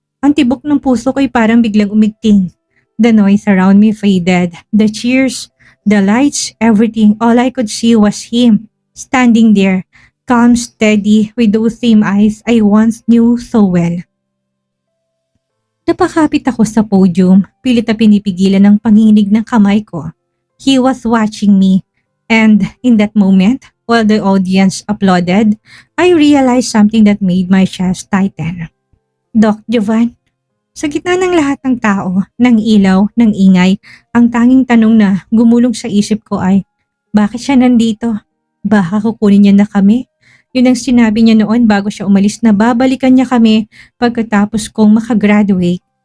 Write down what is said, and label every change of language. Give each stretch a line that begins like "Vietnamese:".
Filipino: Ang tibok ng puso ko'y parang biglang umigting.
English: The noise around me faded. The cheers, the lights, everything. All I could see was him, standing there. Calm, steady, with those same eyes I once knew so well.
Filipino: Napakapit ako sa podium, pilit na pinipigilan ng panginginig ng kamay ko.
English: He was watching me, and in that moment, While the audience applauded, I realized something that made my chest tighten.
Filipino: Doc Jovan, sa gitna ng lahat ng tao, ng ilaw, ng ingay, ang tanging tanong na gumulong sa isip ko ay, bakit siya nandito? Baka kukunin niya na kami? Yun ang sinabi niya noon bago siya umalis na babalikan niya kami pagkatapos kong makagraduate.